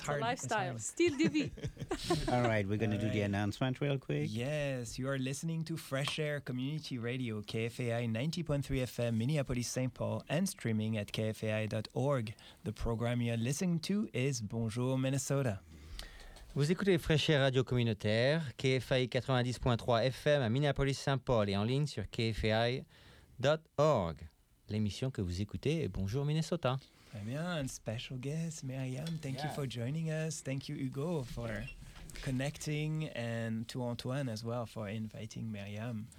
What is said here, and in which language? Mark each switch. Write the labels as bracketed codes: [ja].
[en] hard. It's a lifestyle. Still divi. All right, we're gonna do the announcement real quick. Yes, you are listening to Fresh Air Community Radio, KFAI 90.3 FM, Minneapolis, St. Paul, and streaming at kfai.org. The program you're listening to is Bonjour Minnesota. [fr] Vous écoutez Fresh Air Radio Communautaire, KFAI 90.3 FM à Minneapolis-Saint-Paul et en ligne sur kfai.org. L'émission que vous écoutez est Bonjour Minnesota. Très bien, [en] special guest, Myriam, thank you for joining us. Thank you, Hugo, for connecting and to Antoine as well for inviting Myriam.